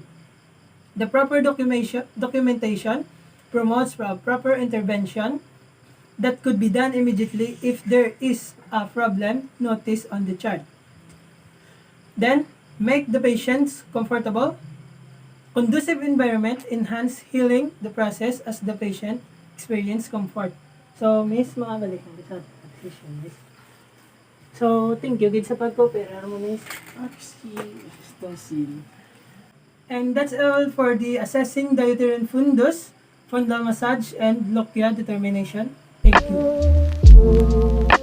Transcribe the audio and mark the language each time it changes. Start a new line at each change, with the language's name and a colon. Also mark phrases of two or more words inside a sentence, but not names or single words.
English: The proper documentation promotes proper intervention that could be done immediately if there is a problem noticed on the chart. Then, make the patients comfortable. Conducive environment enhance healing the process as the patient experience comfort. So, Miss,
Hiligaynon: makabalik ang sa position, Miss.
English: So, thank you.
Hiligaynon: Gid sa pag-coopera mo, Miss.
English: And that's all for the assessing the uterine fundus, fundal massage, and Lochia determination. Thank you.